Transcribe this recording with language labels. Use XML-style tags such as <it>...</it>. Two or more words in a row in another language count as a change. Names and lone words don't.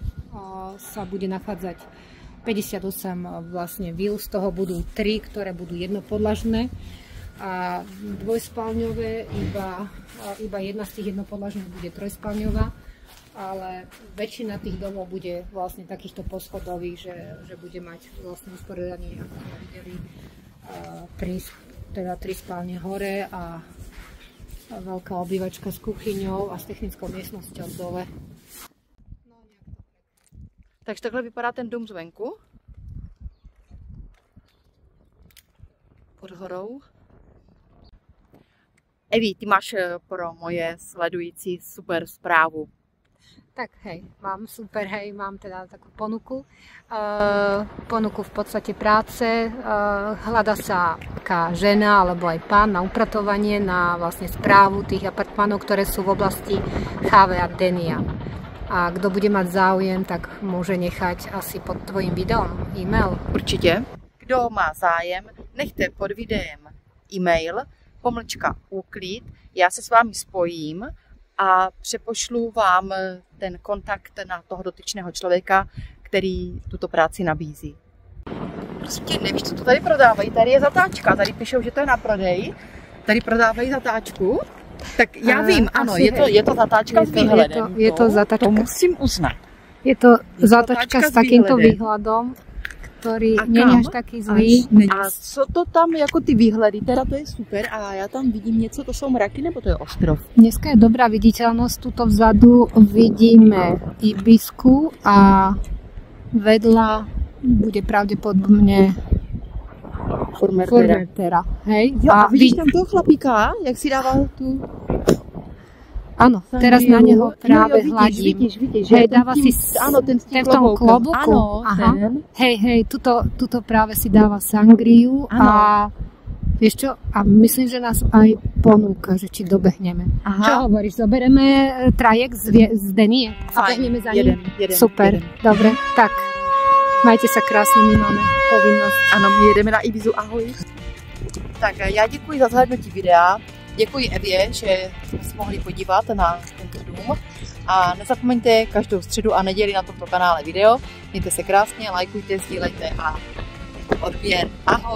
<sk>sa bude nachádzať 58 vlastne víl, z toho budú 3, ktoré budú jednopodlažné a dvojspálňové, iba jedna z tých jednopodlažných bude trojspálňová, ale väčšina tých domov bude vlastne takýchto poschodových, že bude mať vlastne usporiadanie, ako sme videli, 3 spálne hore a veľká obývačka s kuchyňou a s technickou miestnosťou dole.</sk> <cs>Takže takhle vypadá ten dům zvenku. Pod horou. Evi, ty máš pro moje sledující super zprávu.</cs> <sk>Tak hej, mám teda takú ponuku. Ponuku v podstate práce. Hľada sa taká žena alebo aj pán na upratovanie, na vlastne správu tých apartmánov, ktoré sú v oblasti Chave a Denia. A kto bude mať záujem, tak môže nechať asi pod tvojím videom e-mail.</sk> <cs>Určitě. Kdo má zájem, nechte pod videem e-mail, /úklid. Já se s vámi spojím a přepošlu vám ten kontakt na toho dotyčného člověka, který tuto práci nabízí. Prostě nevíš, co to tady prodávají. Tady je zatáčka, tady píšou, že to je na prodej. Tady prodávají zatáčku. Tak já vím, ano, je to zatáčka s výhledem. To musím uznat.</cs> <sk>Je to zatáčka s takýmto výhľadom, ktorý není až taký zlý.</sk> <cs>A co to tam, jako ty výhledy, teda to je super a já tam vidím něco, to jsou mraky nebo to je ostrov?</cs> <sk>Dneska je dobrá viditeľnosť, tuto vzadu vidíme Ibisku a vedľa bude pravdepodobne Formentera. Hej?</sk> <cs>Jo, a vidíš tam toho chlapíka, jak si dával tu...</cs> <sk>Áno, teraz na neho práve hľadím. Vidíš, hej, dáva si ten v tom klobúku. Áno, ten. Hej, tuto práve si dáva sangriu a vieš čo, a myslím, že nás aj ponúka, že či dobehneme. Aha. Čo hovoríš, zoberieme trajek z Denie a behneme za ním? Super, dobre, tak majte sa krásne, my máme povinnosť.</sk> <cs>Ano, my jedeme na Ibizu, ahoj. Tak já děkuji za zhlédnutí videa. Děkuji Evě, že jsme se mohli podívat na tento dům a nezapomeňte každou středu a neděli na tomto kanále video. Mějte se krásně, lajkujte, sdílejte a odběr.</cs>